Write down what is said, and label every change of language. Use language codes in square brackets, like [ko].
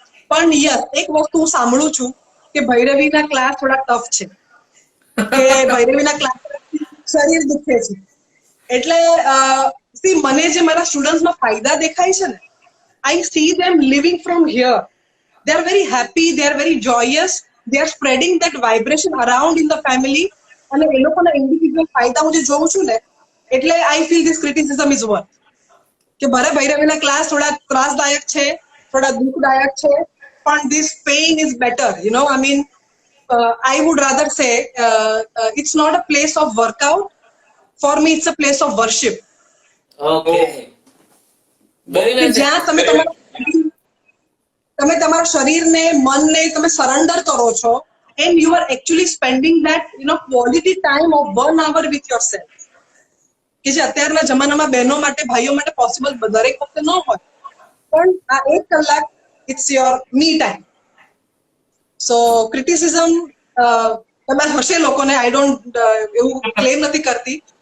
[gu] પણ યસ, એક વસ્તુ હું સાંભળું છું કે ભૈરવીના ક્લાસ થોડા ટફ છે, કે ભૈરવીના ક્લાસ શરીર દુખે છે. એટલે મને જે મારા સ્ટુડન્ટ્સમાં ફાયદા દેખાય છે ને, [en] I see them living from here. They are very happy, they are very joyous, they are spreading that vibration around in the family. [gu] અને એ લોકોના ઇન્ડિવિડ્યુઅલ ફાયદા હું જે જોઉં છું ને, એટલે [en] I feel this criticism is worth. [gu] કે ભલે ભૈરવીના ક્લાસ થોડા ત્રાસદાયક છે, થોડા દુઃખદાયક છે, પણ [en] this pain is better, you know. I mean, I would rather say it's not a place of workout. For me, it's a place of worship. [gu] Okay, જ્યાં તમે તમારા શરીરને, મનને તમે સરેન્ડર કરો છો, [en] and you are actually spending that, you know, quality time of 1 hour with yourself. [gu] કે જે અત્યારના જમાનામાં બહેનો માટે, ભાઈઓ માટે પોસિબલ દરેક વખતે ન હોય, પણ આ 1 કલાક [en] It's your me time. [gu] So criticism કદાચ હશે લોકોને, [en] I don't [gu] એવું ક્લેમ નથી કરતી.